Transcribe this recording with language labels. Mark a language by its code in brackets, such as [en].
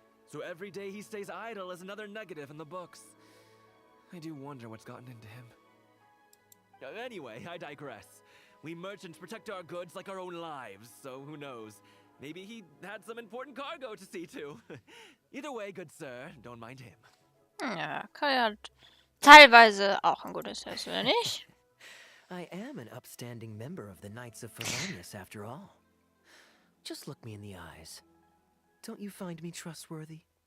[en] So every day he stays idle is another negative in the books. I do wonder what's gotten into him. Anyway, I digress. We merchants protect our goods like our own lives, so who knows? Maybe he had some important cargo to see to. Either way, good sir, don't mind him. [de] Ja, Kaeya hat teilweise auch ein gutes Herz, oder nicht? [en] I am an upstanding member of the Knights of Vroni, after all. Just look me in the eyes. Don't you find me trustworthy?